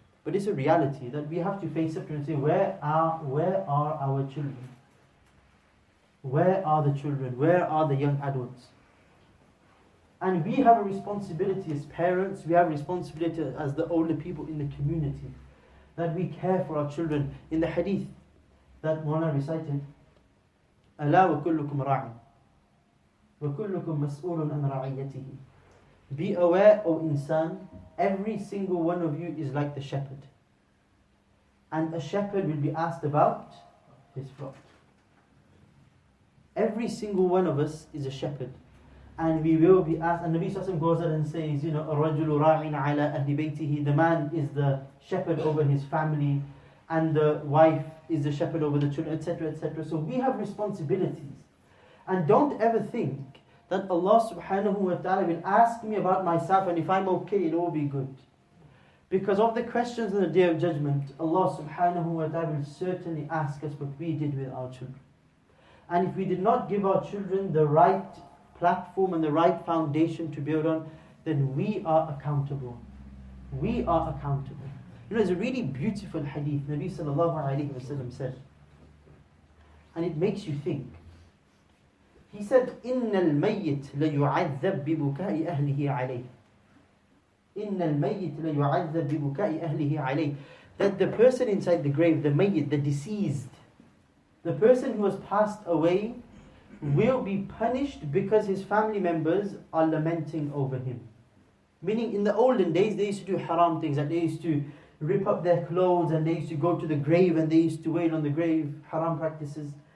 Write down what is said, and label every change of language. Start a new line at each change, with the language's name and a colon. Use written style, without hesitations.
English: But it's a reality that we have to face up to and say, where are our children? Where are the children? Where are the young adults? And we have a responsibility as parents, we have a responsibility as the older people in the community, that we care for our children. In the hadith that Mawlana recited,
Arabic: أَلَا وَكُلُّكُمْ رَاعٍ وَكُلُّكُمْ مَسْئُولٌ عَنْ رَعِيَّتِهِ.
English: Be aware, O insan, every single one of you is like the shepherd. And a shepherd will be asked about his flock. Every single one of us is a shepherd. And we will be asked, and Nabi Sallallahu goes out and says,
Arabic: الرَّجُلُ رَاعٍ عَلَىٰ أَهْلِ بَيْتِهِ.
English: The man is the shepherd over his family, and the wife is the shepherd over the children, etc., etc. So we have responsibilities. And don't ever think that Allah subhanahu wa ta'ala will ask me about myself, and if I'm okay, it'll all be good. Because of the questions on the Day of Judgment, Allah subhanahu wa ta'ala will certainly ask us what we did with our children. And if we did not give our children the right platform and the right foundation to build on, then we are accountable. We are accountable. There's a really beautiful hadith Nabi sallallahu alayhi wa sallam said, and it makes you think. He said,
Arabic: إِنَّ الْمَيِّتْ لَيُعَذَّبْ بِبُكَاءِ أَهْلِهِ عَلَيْهِ. إِنَّ الْمَيِّتْ لَيُعَذَّبْ بِبُكَاءِ أَهْلِهِ عَلَيْهِ.
English: That the person inside the grave, the mayyit, the deceased, the person who has passed away, will be punished because his family members are lamenting over him. Meaning, in the olden days, they used to do haram things, that they used to rip up their clothes, and they used to go to the grave, and they used to wail on the grave, haram practices.